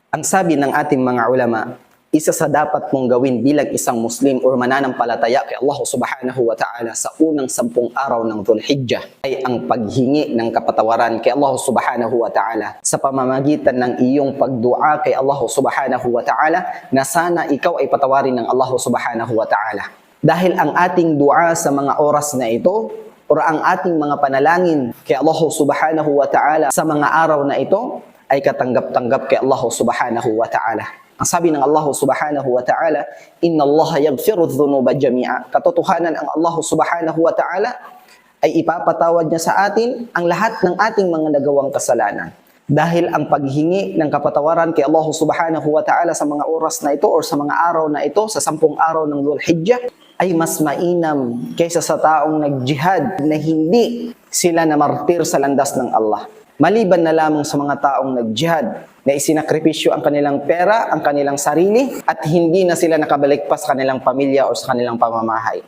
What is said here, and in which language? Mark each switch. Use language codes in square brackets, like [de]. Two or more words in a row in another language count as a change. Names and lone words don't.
[tl] Ang sabi ng ating mga ulama, isa sa dapat mong gawin bilang isang Muslim o mananampalataya kay Allah [ar] سبحانه وتعالى [tl] sa unang 10 araw ng Dhul-Hijjah ay ang paghingi ng kapatawaran kay Allah [ar] سبحانه وتعالى [tl] sa pamamagitan ng iyong pagdua kay Allah [ar] سبحانه وتعالى [tl] na sana ikaw ay patawarin ng Allah [ar] سبحانه وتعالى. [tl] Dahil ang ating dua sa mga oras na ito o ang ating mga panalangin kay Allah [ar] سبحانه وتعالى [tl] sa mga araw na ito ay katanggap-tanggap kay Allah [ar] سبحانه وتعالى. [tl] Ang sabi ng Allah [ar] سبحانه وتعالى إن الله يغفر الذنوب جميعا. [tl] Katotohanan ang Allah [ar] سبحانه وتعالى [tl] ay ipapatawad niya sa atin ang lahat ng ating mga nagawang kasalanan. Dahil ang paghingi ng kapatawaran kay Allah [ar] سبحانه وتعالى [tl] sa mga oras na ito o sa mga araw na ito, sa 10 araw ng Dhul-Hijjah, ay mas mainam kaysa sa taong nag-jihad na hindi sila namartir sa landas ng Allah. Maliban na lamang sa mga taong nag-jihad na isinakripisyo ang kanilang pera, ang kanilang sarili, at hindi na sila nakabalik pa sa kanilang pamilya o sa kanilang pamamahay.